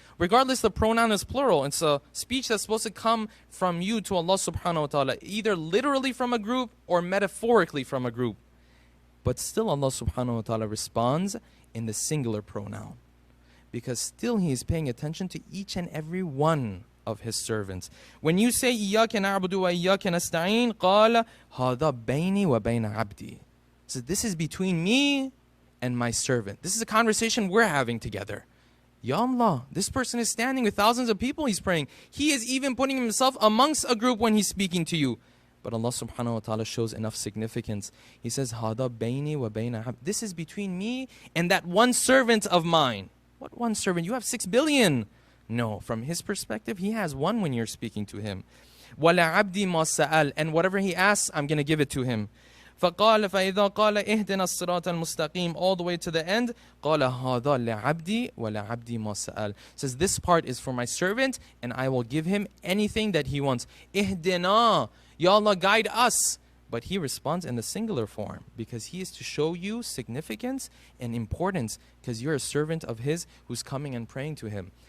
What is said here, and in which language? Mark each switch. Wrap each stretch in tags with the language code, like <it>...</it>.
<en>Regardless, the pronoun is plural. It's a speech that's supposed to come from you to Allah subhanahu wa ta'ala, either literally from a group or metaphorically from a group. But still Allah subhanahu wa ta'ala responds in the singular pronoun. Because still He is paying attention to each and every one of His servants. When you say,</en> <ar>إِيَّاكَ نَعْبُدُ وَإِيَّاكَ نَسْتَعِينَ قَالَ هَذَا بَيْنِي وَبَيْنَ عَبْدِي.</ar> <en>So this is between me and my servant. This is a conversation we're having together. Ya Allah, this person is standing with thousands of people He's praying. He is even putting Himself amongst a group when He's speaking to you. But Allah subhanahu wa ta'ala shows enough significance. He says,</en> <ar>هَذَا بَيْنِي وَبَيْنَ عَبْدِي.</ar> <en>This is between me and that one servant of mine. What one servant? You have 6 billion. No, from His perspective, He has one when you're speaking to Him.</en> <ar>وَلَعَبْدِي مَا سَأَلْ.</ar> <en>And whatever he asks, I'm going to give it to him.</en> <ar>فقال فإذا قال اهدنا الصراط المستقيم,</ar> <en>all the way to the end,</en> <ar>قال هذا لعبدي ولعبدي ما سأل.</ar> <en>Says this part is for my servant and I will give him anything that he wants. اهدنا, Ya Allah, guide us. But He responds in the singular form because He is to show you significance and importance because you're a servant of His who's coming and praying to Him.</en>